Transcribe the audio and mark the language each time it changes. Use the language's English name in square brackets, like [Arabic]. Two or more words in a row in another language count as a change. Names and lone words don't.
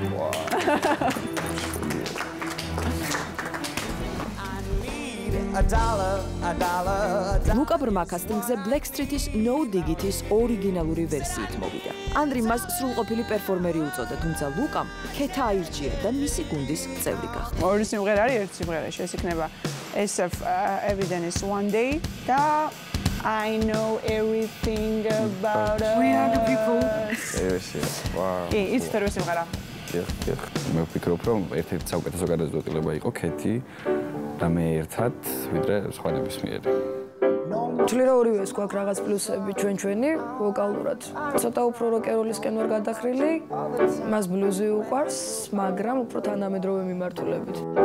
[Georgian] ლუკა ბრმა კასტინგზე Black Street-ის No Digit-ის ორიგინალური ვერსიით მოვიდა. ანდრიმ მას სრულყოფილი პერფორმერი უწოდა, თუმცა ლუკამ ქეთა აირჩია და მისი გუნდის წევრი გახდა. ორი სიმღერა არის, ერთი სიმღერაში ეს იქნება SF Evidence One Day და [English] I know everything about us. We are the people. Wow. [Georgian] ის თერვე სიმღერა. მე ვფიქრობ, რომ ერთ-ერთი საუკეთესო გადაწყვეტილება იყო ქეთი და მე ერთად, ვიდრე სხვა ნებისმიერი. თვლი რა ორივეს გვაქვს რაღაც პლუსები ჩვენი ვოკალურად. ცოტა უფრო როკეროლისკენ ვარ გადახრილი, მას ბლუზი უყვარს, მაგრამ უფრო თანამედროვე მიმართულებით.